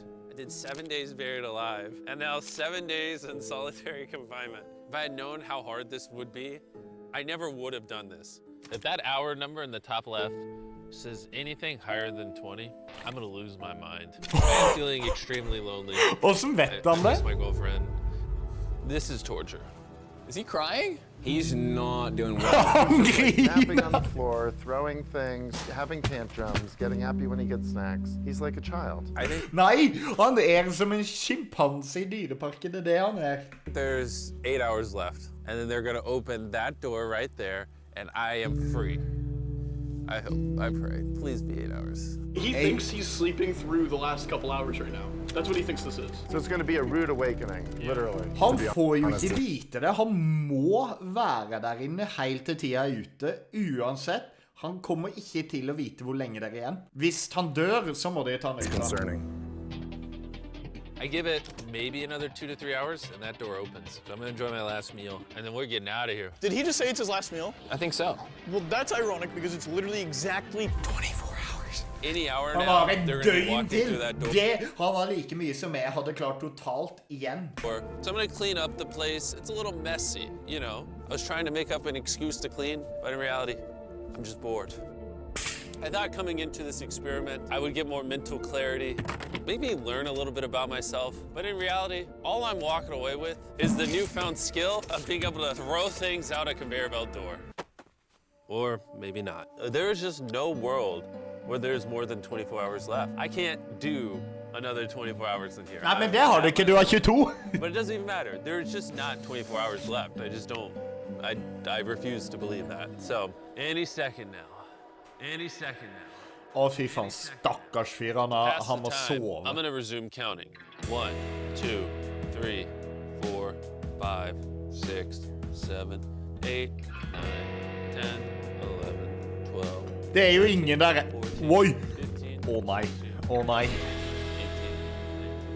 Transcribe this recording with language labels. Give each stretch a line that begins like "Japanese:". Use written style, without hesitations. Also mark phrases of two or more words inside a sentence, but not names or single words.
English: I did 7 days buried alive, and now 7 days in solitary confinement. If I had known how hard this would be, I never would have done this. If that hour number in the top left says anything higher than 20, I'm gonna lose my mind. I'm feeling extremely lonely.
Norwegian: Hvordan vet han
English: I
Norwegian: det?
English: miss my girlfriend. This is torture. Is he crying? He's not doing well.
Norwegian: Han
English: Napping on
Norwegian: griner.
English: the floor, throwing things, having tantrums, getting happy when he gets snacks. He's like a child. I think
Norwegian: Nei, han som en schimpanse I dyreparken, det det han
English: there's 8 hours left, and then they're gonna open that door right there, and I am free. I hope, I pray. Please be 8 hours. He thinks he's sleeping through the last couple hours right now. That's what he thinks this is. So it's going to be a rude awakening, literally.
Norwegian: Han
English: to be
Norwegian: får jo
English: honest.
Norwegian: ikke vite det. Han må være der inne helt til tida ute, uansett. Han kommer ikke til å vite hvor lenge det igjen. Hvis han dør, så må de ta han ut.
English: Concerning. I give it maybe another 2 to 3 hours, and that door opens. So I'm gonna enjoy my last meal, and then we're getting out of here. Did he just say it's his last meal? I think so. Well, that's ironic because it's literally exactly 24 hours. Any hour
Norwegian: Han
English: now,
Norwegian: har et
English: they're gonna be
Norwegian: døgn
English: walking
Norwegian: til.
English: through that door.
Norwegian: Han har like mye som jeg hadde klart totalt igjen.
English: So I'm gonna clean up the place. It's a little messy, you know. I was trying to make up an excuse to clean, but in reality, I'm just bored. I thought coming into this experiment, I would get more mental clarity, maybe learn a little bit about myself. But in reality, all I'm walking away with is the newfound skill of being able to throw things out a conveyor belt door. Or maybe not. There is just no world where there's more than 24 hours left. I can't do another 24 hours in here.
Norwegian: Nei, men det har du ikke. Du har 22.
English: But it doesn't even matter. There's just not 24 hours left. I just don't. I refuse to believe that. So, any second now. Any second now.
Norwegian: Å, fy faen. Stakkars fyr. Han
English: Past
Norwegian: må
English: the time, I'm
Norwegian: sove.
English: gonna resume counting. 1, 2, 3, 4, 5, 6, 7, 8, 9, 10, 11, 12.
Norwegian: Det jo ingen der. Oi!
English: 15,
Norwegian: Å nei. Å nei.
English: 18,